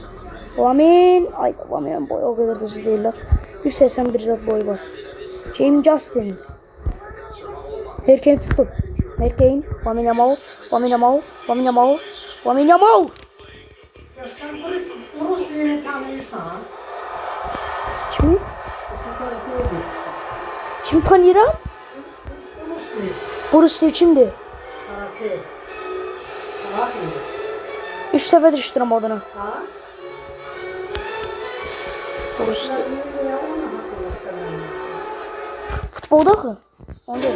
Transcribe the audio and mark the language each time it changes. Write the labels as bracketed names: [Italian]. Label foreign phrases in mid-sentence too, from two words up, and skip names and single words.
[Turkish] Lamine'nin boyu o kadar da hızlı değiller. 181 zat boyu var. James Justin. Harry Kane tuttu. Lamine Yamal. Ya sen Bruce'yi tanıyorsan. [Azerbaijani] Kimi? Kim tanıyıram? Bruce kimdir? Karate. 3 dəfədir işləyirəm adını. Ha? Bruce. Futbolda axı. Onu deyirəm.